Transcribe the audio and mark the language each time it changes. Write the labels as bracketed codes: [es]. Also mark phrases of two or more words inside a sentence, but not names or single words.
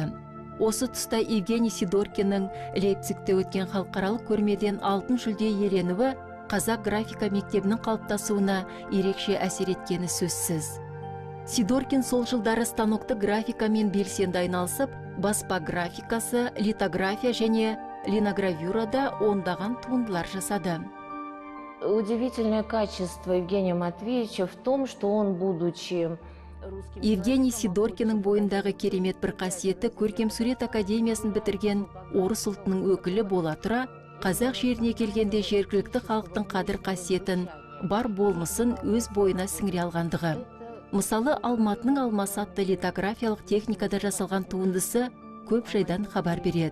[kk] Осы тұста Евгений Сидоркиннің Лейпцигте өткен халықаралық көрмеден алтын жүлде иеленуі қазақ графика мектебінің қалыптасуына ерекше әсер еткені сөзсіз. Сидоркин сол жылдары станокты графикамен белсенді айналысып, баспа графикасы, литография және линогравюрада ондаған туындылар жасады. [ru] Удивительное качество Евгения Матвеевича в том, что он, будучи [kk] Евгений Сидоркинның бойындағы керемет бір қасиеті көркем сурет академиясын бітірген орыс ұлтының өкілі бола тұра, қазақ жеріне келгенде жергілікті халықтың қадір қасиетін, бар болмысын өз бойына сіңіре алғандығы. Мысалы, Алматының алмасы атты литографиялық техникада жасалған туындысы көп жайдан хабар береді.